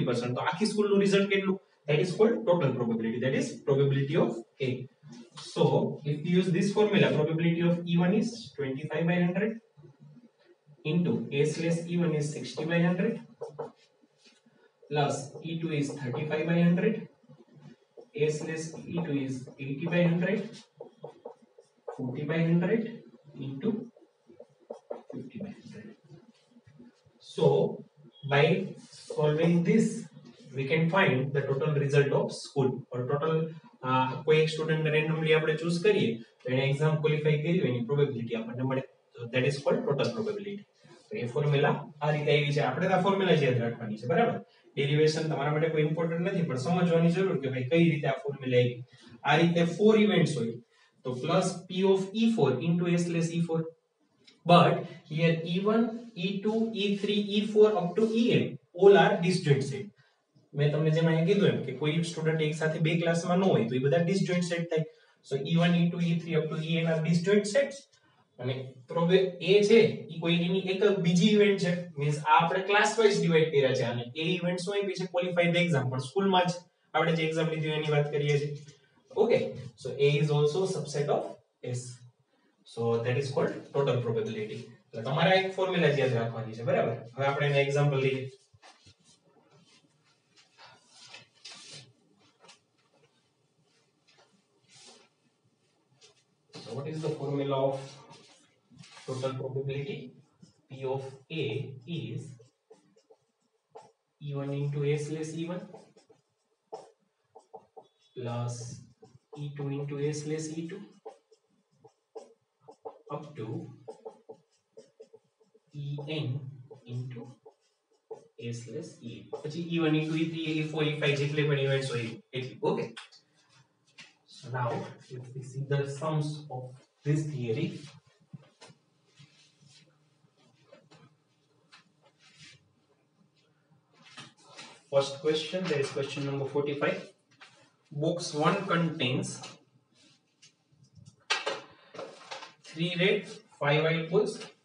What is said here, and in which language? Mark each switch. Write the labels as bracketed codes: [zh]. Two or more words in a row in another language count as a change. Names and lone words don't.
[gu] તો આખી સ્કૂલનું રિઝલ્ટ કેટલું [en] that is called total probability, that is probability of A. So if you use this formula, probability of E1 is 25 by 100 into A/E1 is 60 by 100 plus E2 is 35 by 100, A/E2 is 80 by 100, 40 by 100 into 50 by 100. So by solving this we can find the total result of school or total [gu] કોઈ એક [en] student randomly [gu] આપણે ચૂઝ કરીએ તો એને [en] exam qualify [gu] કર્યું એની પ્રોબેબિલિટી આપણને મળે. [en] that is called total probability. [gu] તો એ ફોર્મ્યુલા આ રીતે આવી છે. આપણે આ ફોર્મ્યુલા જ યાદ રાખવાની છે બરાબર. ડેરિવેશન તમારા માટે કોઈ ઇમ્પોર્ટન્ટ નથી પણ સમજવાની જરૂર કે ભાઈ કઈ રીતે આ ફોર્મ્યુલા આવી. આ રીતે 4 ઇવેન્ટ્સ હોય તો [en] plus P of E4 into A/E4. but here E1, E2, E3, E4 up to En all are disjoint set. [gu] મેં તમને જેમ અહીંયા કીધું એમ કે કોઈ સ્ટુડન્ટ એક સાથે બે ક્લાસમાં ન હોય તો એ બધા [en] disjoint set [gu] થાય. [en] so E1, E2, E3 up to En are disjoint sets. [gu] અને એ છે ઈ કોઈ એની એક બીજી ઇવેન્ટ છે મીન્સ આ આપણે [en] class wise divide [gu] કર્યા છે અને એ ઇવેન્ટ્સ હોય પછી [en] qualified exam [gu] પણ સ્કૂલમાં જ આપણે જે એક્ઝામ લીધી એની વાત કરીએ છીએ. [en] okay so A is also subset of S. so that is called total probability. [gu] એટલે તમારે એક ફોર્મ્યુલા યાદ રાખવાની છે બરાબર. હવે આપણે એનું એક્ઝામ્પલ લઈએ. [en] So what is the formula of total probability? P of A is E1 into A slash E1 plus E2 into A slash E2 up to En into A slash E8. [gu] પછી [en] E1 into E3 E4 E5 [gu] જેટલે પણ ઇવેન્ટ્સ હોય એટલી. [en] Okay, so now if we see the sums of this theory, first question, there is question number 45. Box 1 contains 3 red 5 white balls.